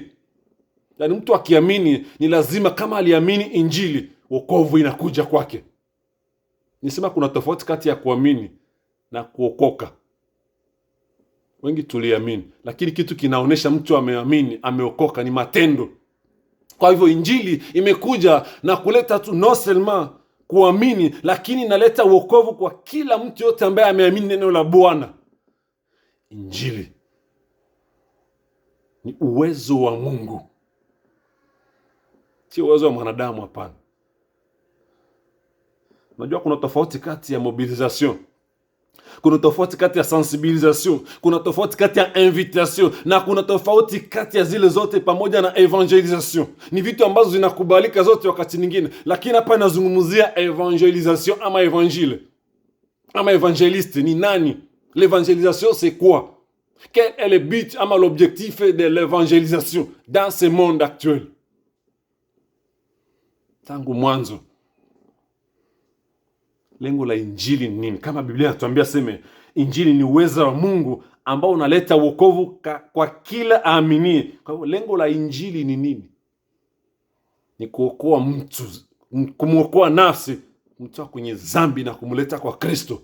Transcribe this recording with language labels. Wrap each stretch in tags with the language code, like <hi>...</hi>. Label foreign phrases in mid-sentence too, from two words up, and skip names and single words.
<sw>Yaani mtu akiamini ni lazima, kama aliamini injili, wokovu inakuja kwake. Nisema kuna tofauti kati ya kuamini na kuokoka. Wengi tuliamini, lakini kitu kinaonesha mtu ameamini, ameokoka ni matendo. Kwa hivyo injili imekuja na kuleta tu</sw> <fr>non seulement</fr> <sw>kuamini, lakini inaleta wokovu kwa kila mtu yote ambaye ameamini neno la Bwana. Injili ni uwezo wa Mungu, si uwezo wa mwanadamu, hapana. Unajua kuna tofauti kati ya mobilisation, kuna tofauti kati ya sensibilisation, kuna tofauti kati ya invitation, na kuna tofauti kati ya zile zote pamoja na evangelisation. Ni vitu ambazo zinakubalika zote wakati nyingine, lakini hapa nazungumzia evangelisation ama evangile. Ama evangeliste ni nani?</sw> <fr>L'évangélisation c'est quoi? Quel est le but ama l'objectif de l'évangélisation dans ce monde actuel?</fr> <sw>Tangu mwanzo lengo la injili ni nini? Kama Biblia inatuambia sema injili ni uwezo wa Mungu ambao unaleta wokovu kwa kila aaminie. Kwa hivyo lengo la injili ni nini? Ni kuokoa mtu, kumuokoa nafsi, mtu kwenye dhambi na kumleta kwa Kristo.</sw>